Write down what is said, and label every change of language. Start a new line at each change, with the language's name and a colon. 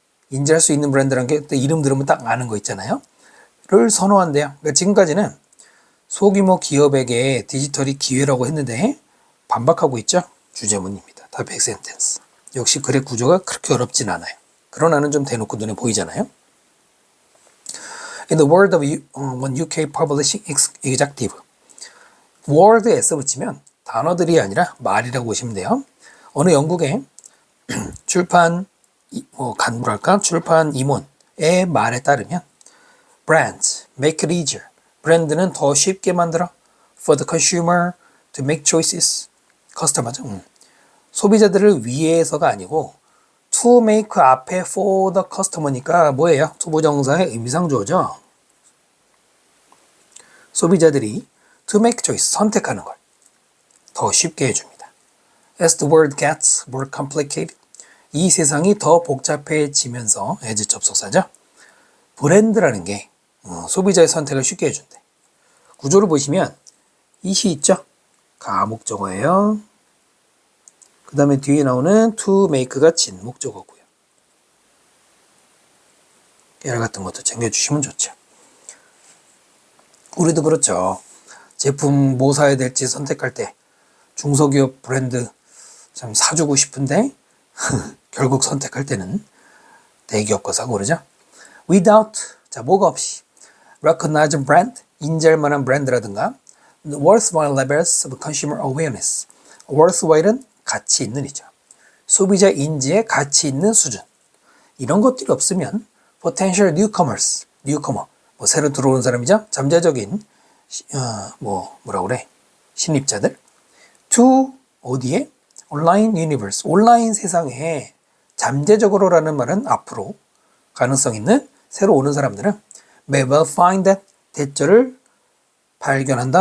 Korean: 인지할 수 있는 브랜드라는 게 또 이름 들으면 딱 아는 거 있잖아요. 를 선호한대요. 그러니까 지금까지는 소규모 기업에게 디지털이 기회라고 했는데 반박하고 있죠. 주제문입니다. 다 백센텐스. 역시 글의 구조가 그렇게 어렵진 않아요. 그러나는 좀 대놓고 눈에 보이잖아요.
English: In the word of one UK publishing executive.
Korean: word에 S 붙이면 단어들이 아니라 말이라고 보시면 돼요. 어느 영국의 출판 간부랄까 출판 임원의 말에 따르면
English: brands make it easier.
Korean: 브랜드는 더 쉽게 만들어
English: for the consumer to make choices.
Korean: 커스터머죠. 소비자들을 위해서가 아니고 to make 앞에 for the customer니까 뭐예요? 투부정사의 의미상조어죠. 소비자들이 to make choice, 선택하는 걸 더 쉽게 해줍니다.
English: As the world gets more complicated,
Korean: 이 세상이 더 복잡해지면서 as 접속사죠. 브랜드라는 게 소비자의 선택을 쉽게 해준대. 구조를 보시면 it이 있죠. 가목적어예요. 그 다음에 뒤에 나오는 to make가 진목적어고요. 깨알 같은 것도 챙겨주시면 좋죠. 우리도 그렇죠. 제품 뭐 사야 될지 선택할 때 중소기업 브랜드 참 사주고 싶은데 결국 선택할 때는 대기업 거 사고 그러죠. Without, 자 뭐가 없이 recognized brand, 인지할 만한 브랜드라든가
English: worthwhile levels of consumer awareness.
Korean: worthwhile은 가치 있는이죠. 소비자 인지에 가치 있는 수준. 이런 것들이 없으면 potential newcomers, newcomer, 뭐 새로 들어오는 사람이죠. 잠재적인 뭐라 그래? 신입자들. to 어디에? 온라인 유니버스, 온라인 세상에 잠재적으로라는 말은 앞으로 가능성 있는 새로 오는 사람들은
English: may well find that
Korean: 대절을 발견한다.